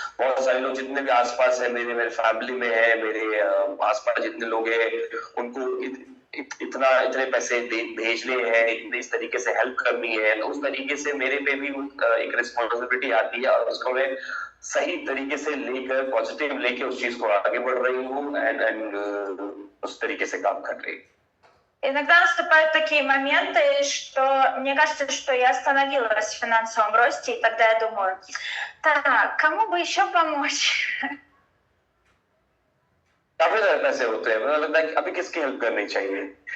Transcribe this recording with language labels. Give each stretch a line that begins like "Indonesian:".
Hindi: बहुत सारे लोग जितने भी आसपास है, मेरे फैमिली में है, मेरे आसपास जितने लोग हैं उनको इतने पैसे भेजने हैं, इस तरीके से हेल्प करनी है, तो उस तरीके से मेरे पे भी एक रिस्पॉन्सिबिलिटी आती है और उसको मैं सही तरीके से लेकर, पॉजिटिव लेके उस चीज को आगे बढ़ रही हूँ एंड उस तरीके से काम कर रही हूँ.
Russian: Иногда наступают такие моменты, что мне кажется, что я остановилась в финансовом росте, и тогда я думаю, так, кому бы еще помочь?
Hindi: काफी ज्यादा पैसे होते हैं, मुझे लगता है कि अभी किसकी हेल्प करनी चाहिए.